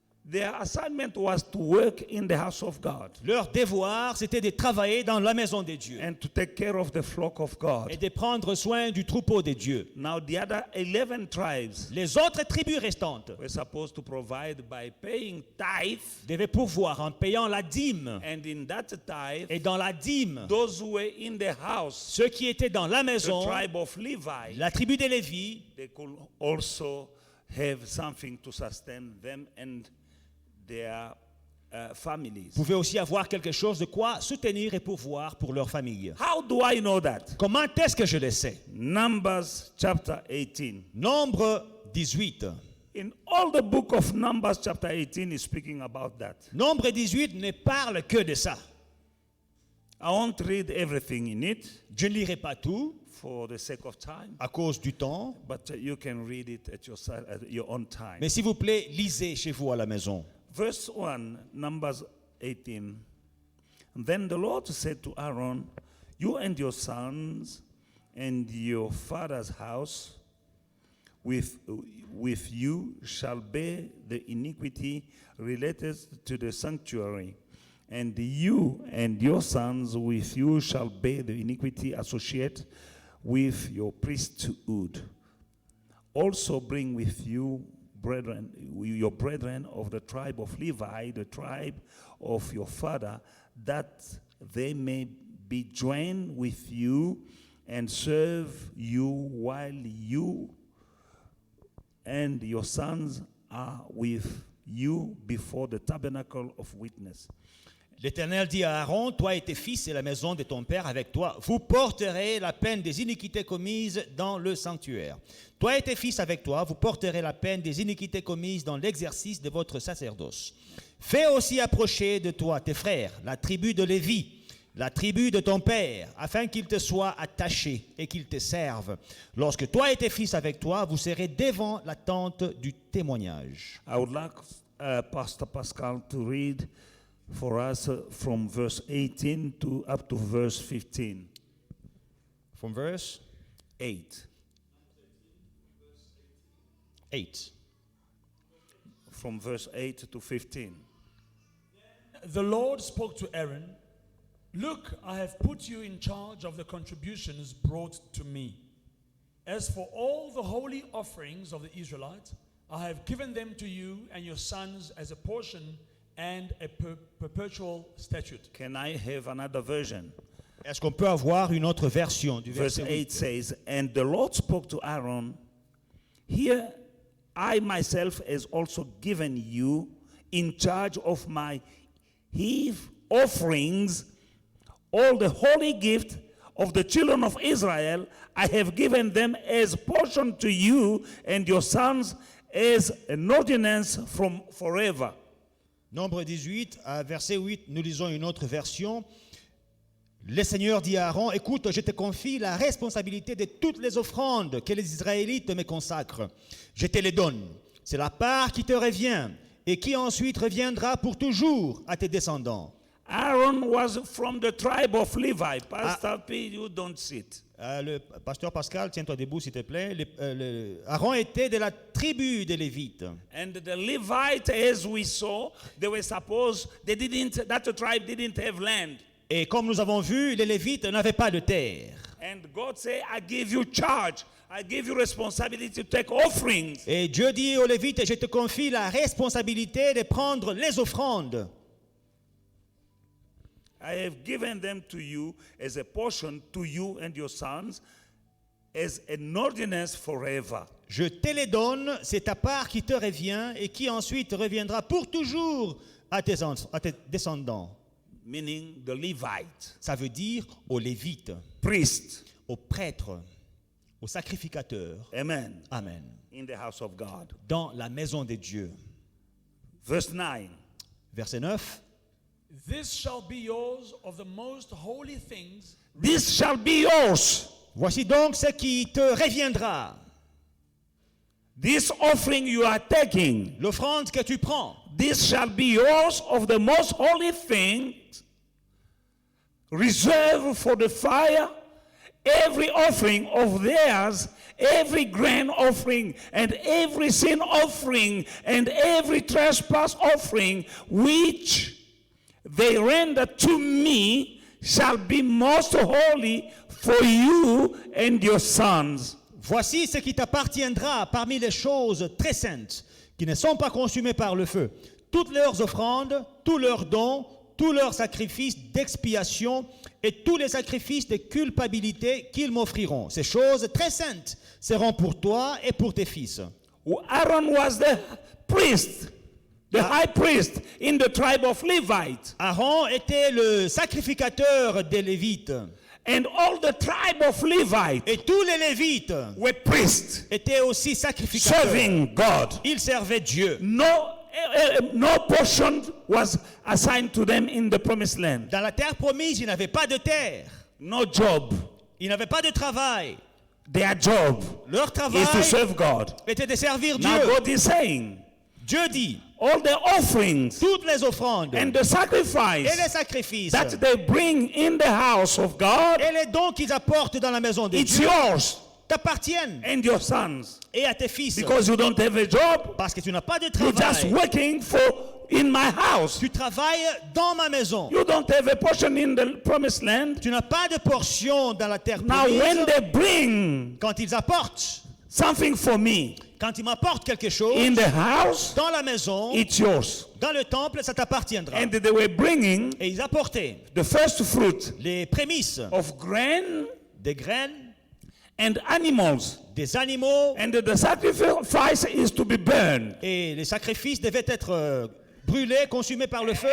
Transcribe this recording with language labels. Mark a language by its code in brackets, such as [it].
[en] their assignment was to work in the house of God [fr] leur devoir, c'était de travailler dans la maison des dieux [en] and to take care of the flock of [fr] et [en] God. [fr] de prendre soin du troupeau des dieux. [en] Now the other 11 tribes [fr] Les autres tribus restantes [en] were supposed to provide by paying tithe, [fr] devaient pourvoir en payant la dîme. [en] and in that tithe, [fr] Et dans la dîme, [en] those who were in the house, [fr] ceux qui étaient dans la [en] the [fr] maison, [en] tribe of Levi, [fr] la tribu des Lévis, [en] they could also have something to sustain them and their families. [fr] pouvaient aussi avoir quelque chose de quoi soutenir et pourvoir pour leur famille. [en] How do I know that? [fr] Comment est-ce que je le sais? [en] Numbers chapter 18. [fr] Nombre 18. [en] In all the book of Numbers chapter 18 is speaking about that. [fr] Nombre 18 ne parle que de ça. [en] I won't read everything in it [fr] Je ne lirai pas tout [en] for the sake of time, [fr] à cause du temps, [en] but you can read it at your own time. [fr] mais s'il vous plaît, lisez chez vous à la maison. [en] Verse 1, Numbers 18. Then the Lord said to Aaron, you and your sons and your father's house with you shall bear the iniquity related to the sanctuary, and you and your sons with you shall bear the iniquity associated with your priesthood. Also bring with you your brethren of the tribe of Levi, the tribe of your father, that they may be joined with you and serve you while you and your sons are with you before the tabernacle of witness. [fr] L'Éternel dit à Aaron, toi et tes fils et la maison de ton père avec toi, vous porterez la peine des iniquités commises dans le sanctuaire. Toi et tes fils avec toi, vous porterez la peine des iniquités commises dans l'exercice de votre sacerdoce. Fais aussi approcher de toi tes frères, la tribu de Lévi, la tribu de ton père, afin qu'ils te soient attachés et qu'ils te servent. Lorsque toi et tes fils avec toi, vous serez devant la tente du témoignage. [en] I would like Pastor Pascal to read for us from verse 18 to up to verse 15. From verse 8. 8. From verse 8 to 15. The Lord spoke to Aaron, look, I have put you in charge of the contributions brought to me. As for all the holy offerings of the Israelites, I have given them to you and your sons as a portion and a perpetual statute. Can I have another version? [fr] Est-ce qu'on peut avoir une autre version du [en] Verse [fr] verset 8? [en] says, and the Lord spoke to Aaron, here I myself has also given you in charge of my heave offerings, all the holy gift of the children of Israel, I have given them as portion to you and your sons as an ordinance from forever. [fr] Nombre 18, à verset 8, nous lisons une autre version. Le Seigneur dit à Aaron, écoute, je te confie la responsabilité de toutes les offrandes que les Israélites me consacrent. Je te les donne. C'est la part qui te revient et qui ensuite reviendra pour toujours à tes descendants. [en] Aaron was from the tribe of Levi. Pastor P, you don't sit. [fr] Le pasteur Pascal, tiens-toi debout s'il te plaît. Aaron était de la tribu des Lévites. [en] And the Levites, as we saw, they were supposed, that tribe didn't have land. [fr] Et comme nous avons vu, les Lévites n'avaient pas de terre. [en] And God said, I give you charge. I give you responsibility to take offerings. [fr] Et Dieu dit aux Lévites, je te confie la responsabilité de prendre les offrandes. [en] I have given them to you as a portion to you and your sons as an ordinance forever. [fr] Je te les donne, c'est ta part qui te revient et qui ensuite reviendra pour toujours à tes descendants. [en] Meaning the Levites, [fr] Ça veut dire aux Lévites, [en] priests. [fr] aux prêtres, aux sacrificateurs. [en] Amen. [fr] Amen. [en] In the house of God. [fr] Dans la maison de Dieu. [en] Verse 9. [fr] Verset 9. [en] This shall be yours of the most holy things. This shall be yours. [fr] Voici donc ce qui te reviendra. [en] This offering you are taking. [fr] L'offrande que tu prends. [en] This shall be yours of the most holy things reserved for the fire. Every offering of theirs, every grain offering, and every sin offering, and every trespass offering, which they render to me, shall be most holy for you and your sons. [fr] Voici ce qui t'appartiendra parmi les choses très saintes, qui ne sont pas consumées par le feu. Toutes leurs offrandes, tous leurs dons, tous leurs sacrifices d'expiation et tous les sacrifices de culpabilité qu'ils m'offriront. Ces choses très saintes seront pour toi et pour tes fils. [en] Aaron was the priest, the high priest in the tribe of Levite. [fr] Aaron était le sacrificateur des Lévites. [en] And all the tribe of Levite [fr] Et tous les Lévites [en] were priests, [fr] étaient aussi sacrificateurs. [en] serving God. [fr] Ils servaient Dieu. [en] No portion was assigned to them in the promised land. [fr] Dans la terre promise, ils n'avaient pas de terre. [en] No job. [fr] Ils n'avaient pas de travail. [en] Their job [fr] Leur travail [en] is to serve God. [fr] était de servir Dieu. [en] Now God is saying, [fr] Dieu dit, [en] all the offerings [fr] toutes les offrandes [en] and the [fr] et [en] sacrifice [fr] les sacrifices [en] that they bring in the house of God, [fr] et les dons qu'ils apportent dans la maison de [en] it's [fr] Dieu [en] yours [fr] t'appartiennent [en] and your sons. [fr] et à tes fils. [en] Because you don't have a job, [fr] Parce que tu n'as pas de [en] you're just [fr] travail. [en] working in my house. [fr] Tu travailles dans ma maison. [en] You don't have a portion in the promised land. [fr] Tu n'as pas de portion dans la terre [en] Now when [fr] promise. [en] they bring [fr] Quand ils apportent, [en] something for me [fr] quand ils m'apportent quelque chose [en] in the house, [fr] dans la maison, [en] it's yours. [fr] dans le temple, ça t'appartiendra. [en] And they were bringing [fr] Et ils apportaient [en] the first fruit [fr] les prémices [en] of grain [fr] des graines, [en] and animals. [fr] des animaux, [en] And the sacrifice is to be burned. [fr] et les sacrifices devaient être brûlés, consumés par le feu.